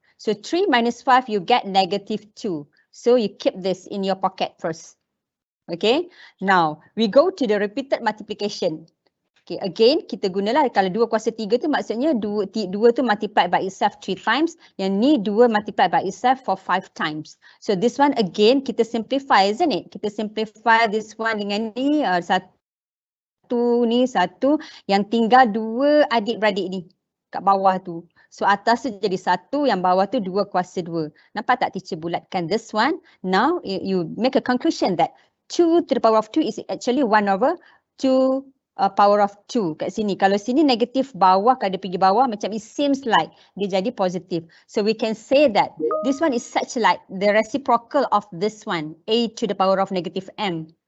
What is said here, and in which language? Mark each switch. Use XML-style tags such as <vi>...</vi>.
<en>So 3 minus 5, you get negative 2. So you keep this in your pocket first. Okay. Now we go to the repeated multiplication. Okay, again</en> <ms>kita gunalah, kalau 2 kuasa 3 tu maksudnya</ms> <en>2 tu multiplied by itself 3 times,</en> <ms>yang ni</ms> <en>2 multiplied by itself for 5 times. So this one again</en> <ms>kita</ms> <en>simplify, isn't it?</en> <ms>Kita simplify</ms> <en>this one</en> <ms>dengan ni, satu ni, satu, yang tinggal 2 adik-beradik ni kat bawah tu. So atas tu jadi 1, yang bawah tu 2 kuasa 2. Nampak tak teacher bulatkan</ms> <en>this one? Now you make a conclusion that 2 to the power of 2 is actually 1 over 2 power of 2</en> <ms>kat sini. Kalau sini negatif bawah, kalau dia pergi bawah macam</ms> <en>it seems like</en> <ms>dia jadi positif.</ms> <en>So we can say that this one is such like the reciprocal of this one, a to the power of negative m.</en>